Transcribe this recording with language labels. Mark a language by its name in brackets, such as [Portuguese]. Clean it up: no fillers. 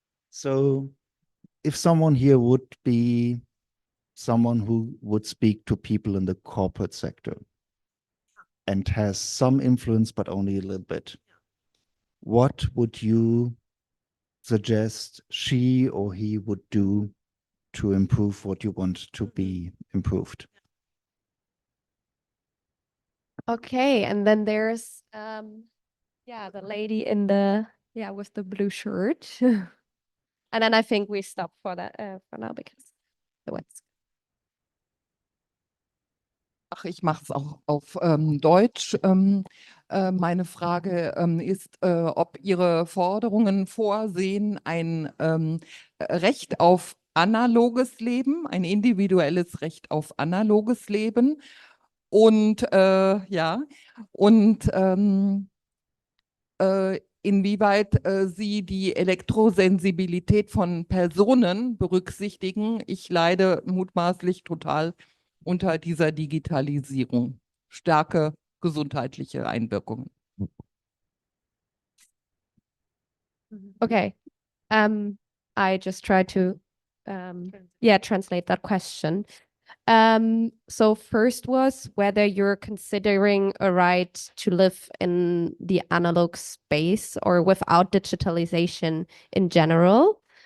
[English] So if someone here would be someone who would speak to people in the corporate sector and has some influence, but only a little bit, what would you suggest she or he would do to improve what you want to be improved? Okay, and then there's the lady in the with the blue shirt. And then I think we stop for that for now because the what's [German] Ach, ich mache es auch auf Deutsch. Meine Frage ist, ob Ihre Forderungen vorsehen, ein Recht auf analoges Leben, ein individuelles Recht auf analoges Leben und inwieweit Sie die Elektrosensibilität von Personen berücksichtigen. Ich leide mutmaßlich total unter dieser Digitalisierung. Starke gesundheitliche Einwirkungen. [English] okay. I just try to translate that question. So first was whether you're considering a right to live in the analog space or without digitalization in general.